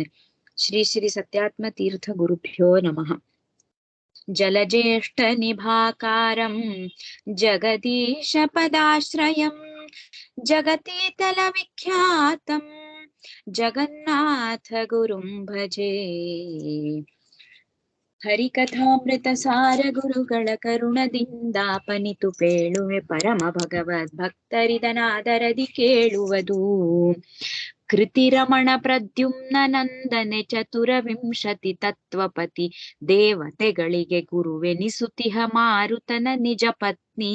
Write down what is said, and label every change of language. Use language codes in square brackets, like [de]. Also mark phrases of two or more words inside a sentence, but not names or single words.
[sa] श्री श्री सत्यात्म तीर्थ गुरुभ्यो नमः। जलज्येष्ठ निभाकारं जगदीश पदाश्रयं जगतीतल विख्यातं जगन्नाथ गुरुं भजे। [kn] ಹರಿಕಥಾಮೃತಸಾರ ಗುರುಗಳ ಕರುಣದಿಂದಾಪನಿತು ಪೇಳುವೆ ಪರಮ ಭಗವದ್ ಭಕ್ತರಿದನಾದರದಿ ಕೇಳುವುದು. ಕೃತಿರಮಣ ಪ್ರದ್ಯುಮ್ನ ನಂದನೆ ಚತುರವಿಂಶತಿ ತತ್ವಪತಿ ದೇವತೆಗಳಿಗೆ ಗುರುವೆನಿಸುತಿಹ ಮಾರುತನ ನಿಜ ಪತ್ನಿ.